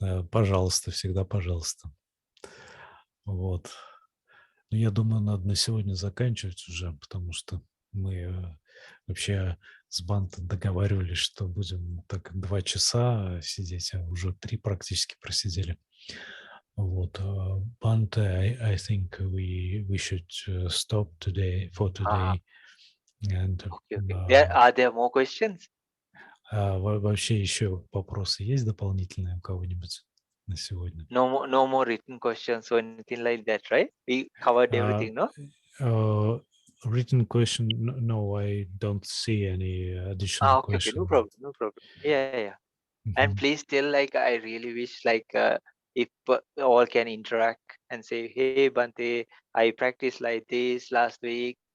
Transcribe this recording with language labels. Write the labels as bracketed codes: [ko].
[ru] Пожалуйста, всегда пожалуйста. Вот. Ну, я думаю, надо на сегодня заканчивать уже, потому что мы вообще с Бханте договаривались, что будем так 2 часа сидеть, а уже 3 практически просидели. Вот. [en] Bhante, I think we should stop for Ah, today. And okay. Are there more questions? [ru] вообще еще вопросы есть дополнительные у кого-нибудь на сегодня? [en] No more written questions or anything like that, right? We covered everything, no? Written question, no, I don't see any additional Okay. No question. problem. No problem. Yeah. And Mhm, please tell, like, I really wish, like, if all can interact and say, hey, Bante, I practiced like this last week.